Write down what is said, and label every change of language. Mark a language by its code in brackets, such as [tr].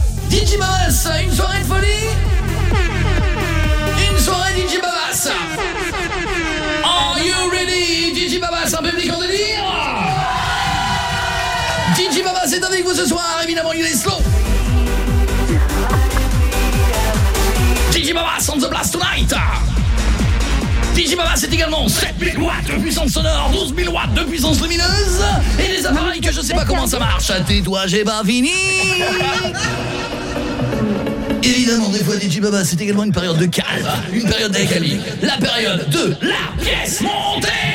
[fr] DJ Babas, une soirée de folie. Une soirée DJ Babas. [en] Are you ready? [fr] DJ Babas, un public en délire. DJ Babas est avec vous ce soir, évidemment il est slow. [en] DJ Babas on the blast tonight. [fr] DJ Babas c'est également 7000 watts de puissance sonore, 12000 watts de puissance lumineuse et des appareils que je sais pas comment ça marche. Tais-toi, j'ai pas fini. Évidemment, des fois, DJ Babas, c'est également une période de calme, une période d'accalmie, la période de la pièce montée.